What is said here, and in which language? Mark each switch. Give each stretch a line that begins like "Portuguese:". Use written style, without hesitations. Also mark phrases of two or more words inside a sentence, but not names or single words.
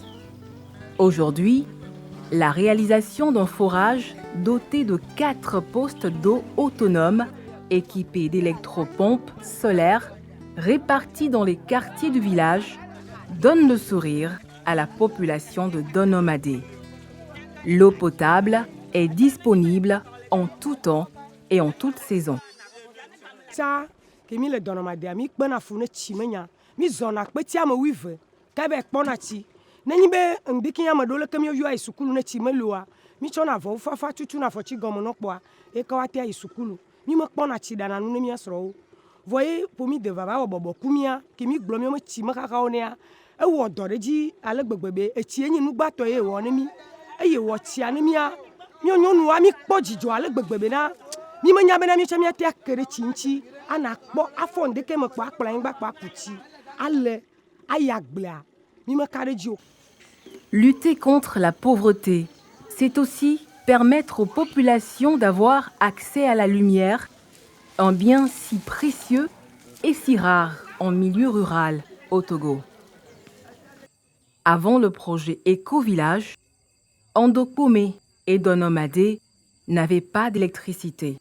French: Aujourd'hui, la réalisation d'un forage doté de 4 postes d'eau autonomes équipés d'électropompes solaires répartis dans les quartiers du village donne le sourire à la population de Donomadé. L'eau potable est disponible en tout temps et en toute saison.
Ewe: Ça, que mi le Donomadé, mi kpena fu ne tsi menya, mi zona kpeti ame wive, ka be kpɔna tsi. Nenyi be ŋdiki ame ɖewo leke mi yɔa yi sukulu ne tsi meloa, mi tsɔna avɔ fafa tutu na afɔtsi gɔme nɔ kpɔa, eka woate ayi sukulu. Mi me kpɔna tsi ɖana nu ne mia srɔ̃wo. Vɔ ye ƒomi de vava wɔ bɔbɔ ku mia, ke mi gblɔ mi me tsi me xaxawo nea, wɔ dɔ ɖe dzi ale gbegbe be etsi enyi nugbatɔ ye wɔ ne mi eye wɔ tsia ne mia nyɔnuwa mi kpɔ dzidzɔ ale gbegbe be na mi menya bena mi tsɛ miate ake ɖe tsi ŋuti ana kpɔ afɔ ŋdeke me kpɔ akplɔ anyigba kpɔ aku tsi ale ayi agblea mi meka ɖe dzi o.
French: Lutter contre la pauvreté, c'est aussi permettre aux populations d'avoir accès à la lumière, un bien si précieux et si rare en milieu rural au Togo. Avant le projet Éco-Village, Andokpomé et Donomade n'avaient pas d'électricité.